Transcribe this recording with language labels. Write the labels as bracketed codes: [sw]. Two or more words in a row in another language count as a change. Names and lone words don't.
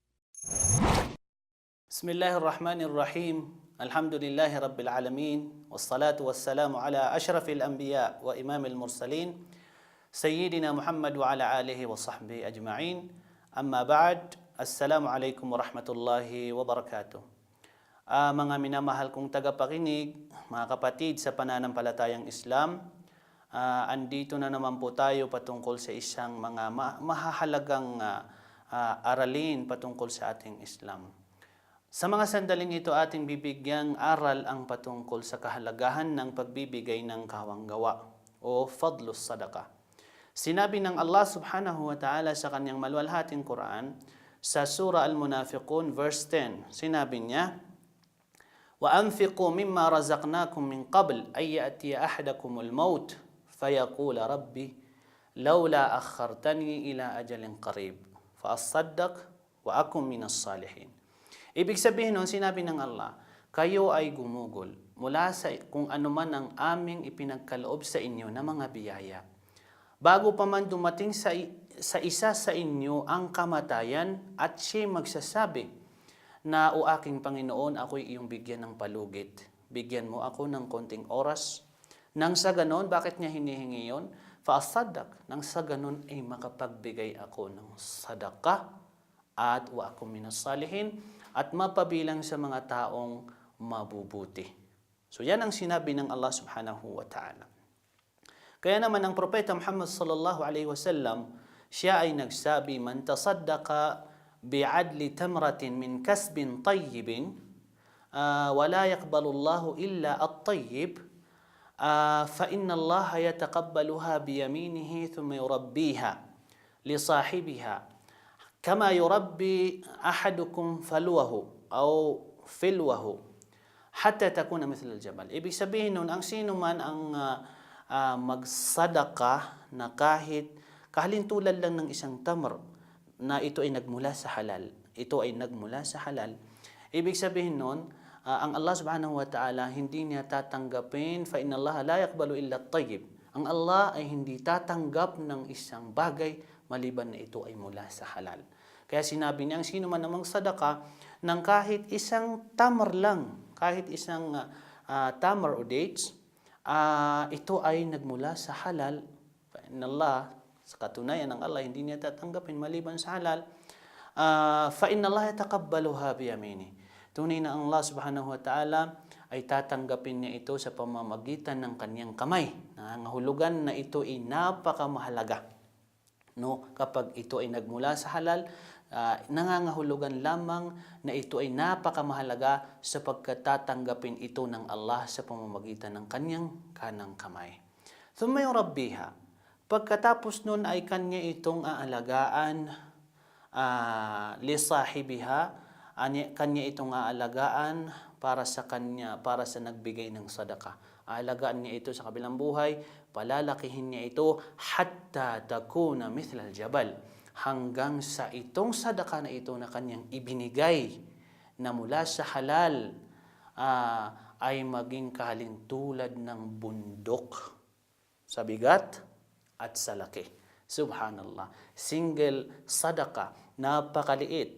[ar] بسم الله الرحمن الرحيم. الحمد لله رب العالمين، والصلاة والسلام على أشرف الأنبياء وإمام المرسلين سيدنا محمد وعلى آله وصحبه أجمعين. أما بعد، السلام عليكم ورحمة الله وبركاته. [tl] Mga minamahal kong tagapakinig, mga kapatid sa pananampalatayang Islam, andito na naman po tayo patungkol sa isang mga mahahalagang aralin patungkol sa ating Islam. Sa mga sandaling ito, ating bibigyang aral ang patungkol sa kahalagahan ng pagbibigay ng kawanggawa o [ar] فضل الصدقة. [tl] Sinabi ng Allah [ar] سبحانه وتعالى [tl] sa kanyang maluwalhating Quran sa Surah Al-Munafiqun verse 10, sinabi niya, [ar] وَأَنْفِقُوا مِمَّا رَزَقْنَاكُمْ مِنْ قَبْلِ أَنْ يَأْتِيَ أَحَدَكُمُ الْمَوْتُ فَيَقُولَ رَبِّ لَوْلَا أَخَّرْتَنِي إِلَى أَجَلٍ قَرِيبٍ فَأَصَّدَّقْ وَأَكُنْ مِنَ الصَّالِحِينَ. [tl] Ibig sabihin nun, sinabi ng Allah, kayo ay gumugol mula sa kung anuman ang aming ipinagkaloob sa inyo na mga biyaya. Bago pa man dumating sa isa sa inyo ang kamatayan at siya magsasabi na, o aking Panginoon, ako'y iyong bigyan ng palugit. Bigyan mo ako ng konting oras. Nang sa ganon, bakit niya hinihingi yun? Fa'asadak. Nang sa ganon ay makapagbigay ako ng sadaqah at [ar] وأكن من الصالحين [tl] at mapabilang sa mga taong mabubuti. So yan ang sinabi ng Allah [ar] سبحانه وتعالى. [tl] Kaya naman ang Propeta Muhammad [ar] صلى الله عليه وسلم, [tl] siya ay nagsabi, [ar] من تصدق بعدل تمرة من كسب طيب ولا يقبل الله إلا الطيب فإن الله يتقبلها بيمينه ثم يربيها لصاحبها كما يربي أحدكم فلوه أو فلوه حتى تكون مثل الجبل. [tl] Ibig sabihin nun, ang sino man ang magsadaka na kahit kahalintulad lang ng isang tamr na ito ay nagmula sa halal. Ito ay nagmula sa halal. Ibig sabihin nun, ang Allah [ar] سبحانه وتعالى [tl] hindi niya tatanggapin, [ar] فإن الله لا يقبل إلا الطيب. [tl] Ang Allah ay hindi tatanggap ng isang bagay maliban na ito ay mula sa halal. Kaya sinabi niya, ang sino man namang sadaka ng kahit isang tamar lang, kahit isang tamar o dates, ito ay nagmula sa halal. [ar] فإن الله, [tl] sa katunayan ng Allah, hindi niya tatanggapin maliban sa halal. [ar] فإن الله يتقبلها بيمينه. [tl] Tunay na ang Allah [ar] سبحانه وتعالى [tl] ay tatanggapin niya ito sa pamamagitan ng kanyang kamay. Nangangahulugan na ito ay napakamahalaga. No, kapag ito ay nagmula sa halal, nangangahulugan lamang na ito ay napakamahalaga sapagkat tatanggapin ito ng Allah sa pamamagitan ng kanyang kanang kamay. [ar] ثم يربيها. [tl] Pagkatapos nun ay kanya itong aalagaan [ar] لصاحبها, [tl] kanya itong aalagaan para sa kanya, para sa nagbigay ng sadaka. Aalagaan niya ito sa kabilang buhay, palalakihin niya ito [ar] حتى تكون مثل الجبل, [tl] hanggang sa itong sadaka na ito na kanyang ibinigay na mula sa halal ay maging kahalintulad ng bundok sa bigat at sa laki. Subhanallah. Single sadaka, napakaliit.